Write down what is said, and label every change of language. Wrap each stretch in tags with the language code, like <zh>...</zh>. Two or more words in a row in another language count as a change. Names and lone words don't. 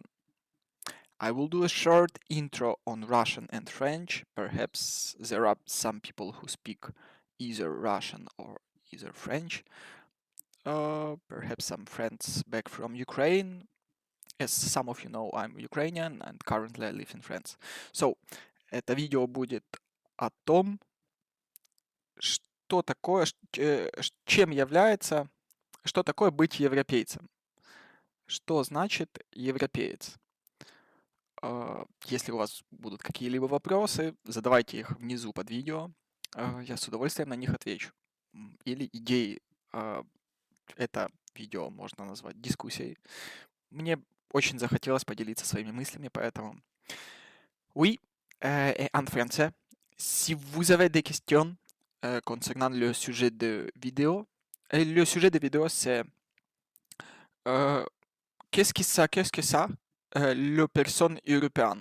<en>I will do a short intro on Russian and French. Perhaps there are some people who speak either Russian or either French. Perhaps some friends back from Ukraine. As some of you know, I'm Ukrainian and currently I live in France. So,</en> <ru>это видео будет о том, что такое, чем является, что такое быть европейцем. Что значит европеец? Если у вас будут какие-либо вопросы, задавайте их внизу под видео. Я с удовольствием на них отвечу. Или идеи. Это видео можно назвать дискуссией. Мне очень захотелось поделиться своими мыслями, поэтому...</ru> <fr>Oui, et en français, si vous avez des questions concernant le sujet de vidéo, le sujet de vidéo c'est qu'est-ce que ça, le personne européenne?</fr>